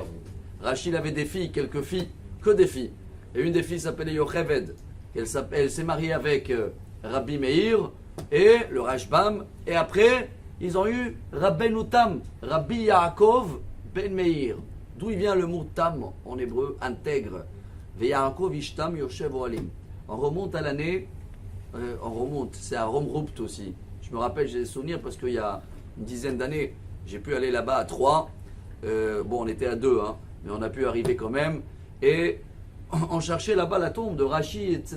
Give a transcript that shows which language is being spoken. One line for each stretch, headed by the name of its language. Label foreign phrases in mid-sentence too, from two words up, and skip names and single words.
French: Rashi avait des filles, quelques filles, que des filles. Et une des filles s'appelait Yocheved. Elle s'est mariée avec Rabbi Meir et le Rashbam. Et après, ils ont eu Rabbeinu Tam, Rabbi Yaakov ben Meir. D'où il vient le mot Tam en hébreu, intègre.
Hebrew: ויעקב איש תם יושב אהלים.
French: On remonte à l'année, c'est à Romrupt aussi. Je me rappelle, j'ai des souvenirs parce qu'il y a une dizaine d'années, j'ai pu aller là-bas à 3. Bon, on était à 2, hein, mais on a pu arriver quand même. Et on cherchait là-bas la tombe de Rashi, etc.